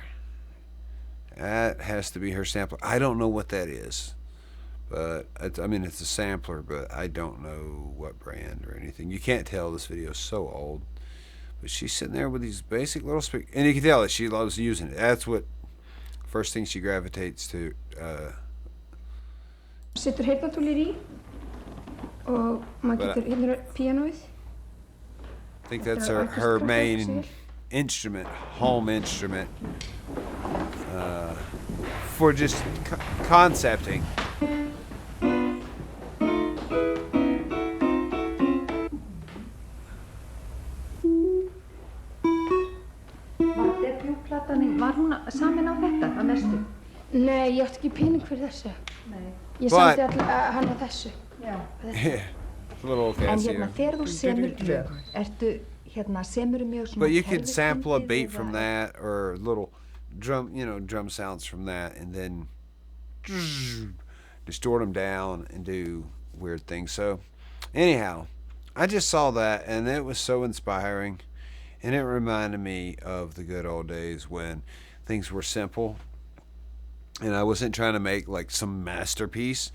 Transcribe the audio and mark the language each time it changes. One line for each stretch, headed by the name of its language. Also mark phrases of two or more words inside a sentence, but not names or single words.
English: That has to be her sampler. I don't know what that is, but I mean it's a sampler, but I don't know what brand or anything. You can't tell. This video is so old, but she's sitting there with these basic little speakers, and you can tell that she loves using it. That's what first thing she gravitates to.
Icelandic: Setur heyrnartólið í og maður getur hérna píanóið.
English: I think that's her main instrument, home instrument, for just concepting.
Icelandic: Var hún samin á þetta að mestu? Nei, ég átti ekki pening fyrir þessu. Nei. Ég samdi hann á þessu. Já.
English: A little
Icelandic: En Casio. hérna þegar þú semur lög, ertu hérna semur mjög svona.
English: But you could sample a beat from that, or little drum sounds from that, and then distort them down and do weird things. So, anyhow, I just saw that, and it was so inspiring, and it reminded me of the good old days when things were simple, and I wasn't trying to make like some masterpiece.